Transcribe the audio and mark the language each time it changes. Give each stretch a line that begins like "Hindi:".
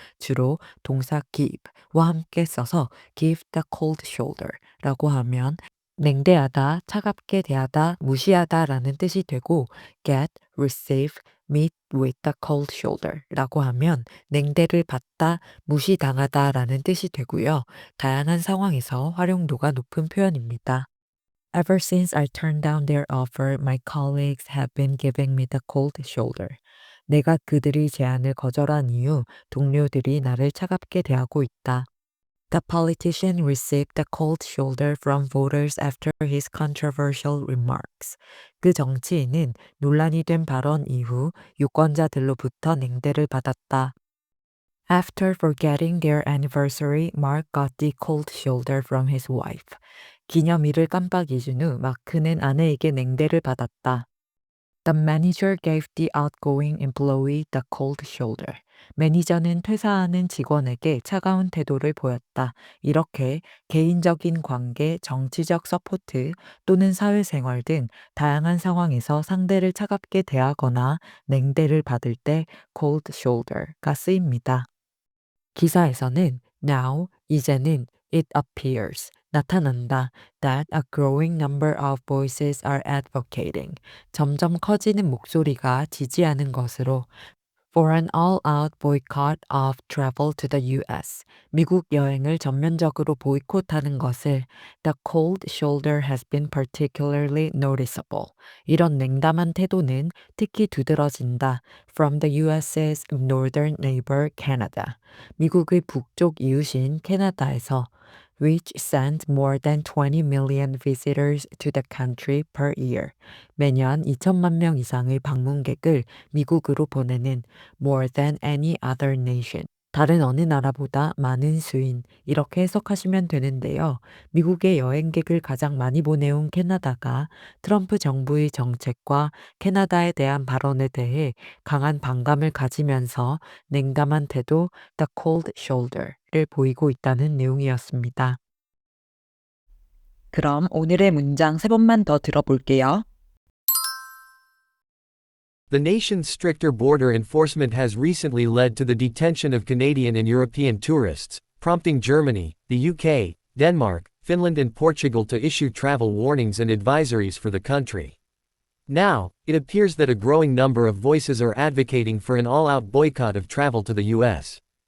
Korean: 주로 동사 give와 함께 써서
English: give the cold shoulder
Korean: 라고 하면 냉대하다, 차갑게 대하다, 무시하다라는 뜻이 되고
English: get, receive, meet with the cold shoulder
Korean: 라고 하면 냉대를 받다, 무시당하다라는 뜻이 되고요. 다양한 상황에서 활용도가 높은 표현입니다.
English: Ever since I turned down their offer, my colleagues have been giving me the cold shoulder.
Korean: 내가 그들의 제안을 거절한 이후 동료들이 나를 차갑게 대하고 있다.
English: The politician received the cold shoulder from voters after his controversial remarks.
Korean: 그 정치인은 논란이 된 발언 이후 유권자들로부터 냉대를 받았다.
English: After forgetting their anniversary, Mark got the cold shoulder from his wife.
Korean: 기념일을 깜빡 잊은 후 마크는 아내에게 냉대를 받았다.
English: The manager gave the outgoing employee the cold shoulder.
Korean: 매니저는 퇴사하는 직원에게 차가운 태도를 보였다. 이렇게 개인적인 관계, 정치적 서포트 또는 사회생활 등 다양한 상황에서 상대를 차갑게 대하거나 냉대를 받을 때 cold shoulder가 쓰입니다. 기사에서는
English: Now,
Korean: 이제는
English: it appears,
Korean: 나타난다,
English: that a growing number of voices are advocating,
Korean: 점점 커지는 목소리가 지지하는 것으로
English: for an all-out boycott of travel to the US,
Korean: 미국 여행을 전면적으로 보이콧하는 것을
English: the cold shoulder has been particularly noticeable.
Korean: 이런 냉담한 태도는 특히 두드러진다
English: from the US's northern neighbor Canada.
Korean: 미국의 북쪽 이웃인 캐나다에서
English: which sends more than 20 million visitors to the country per year.
Korean: 매년 2천만 명 이상의 방문객을 미국으로 보내는
English: more than any other nation.
Korean: 다른 어느 나라보다 많은 수인. 이렇게 해석하시면 되는데요. 미국의 여행객을 가장 많이 보내온 캐나다가 트럼프 정부의 정책과 캐나다에 대한 발언에 대해 강한 반감을 가지면서 냉담한 태도, the cold shoulder를 보이고 있다는 내용이었습니다. 그럼 오늘의 문장 세 번만 더 들어볼게요.
English: The nation's stricter border enforcement has recently led to the detention of Canadian and European tourists, prompting Germany, the UK, Denmark, Finland, and Portugal to issue travel warnings and advisories for the country. Now, it appears that a growing number of voices are advocating for an all-out boycott of travel to the US.